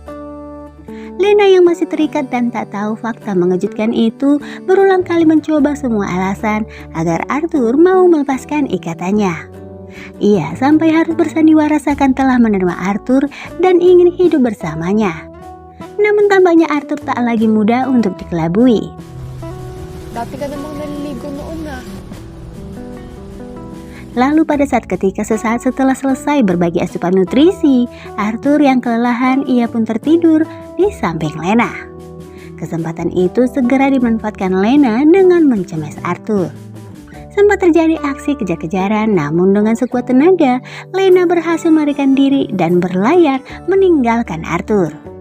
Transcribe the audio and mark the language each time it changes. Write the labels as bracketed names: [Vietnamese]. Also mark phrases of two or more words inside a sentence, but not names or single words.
[Indonesian] Lena yang masih terikat dan tak tahu fakta mengejutkan itu berulang kali mencoba semua alasan agar Arthur mau melepaskan ikatannya. Ia sampai harus bersandiwara seakan telah menerima Arthur dan ingin hidup bersamanya. Namun tampaknya Arthur tak lagi mudah untuk dikelabui. [Filipino] Dati ka namang naliligo noon na. [Indonesian] Lalu pada sesaat setelah selesai berbagi asupan nutrisi, Arthur yang kelelahan ia pun tertidur di samping Lena. Kesempatan itu segera dimanfaatkan Lena dengan mencemes Arthur. Sempat terjadi aksi kejar-kejaran, namun dengan sekuat tenaga, Lena berhasil melarikan diri dan berlayar meninggalkan Arthur.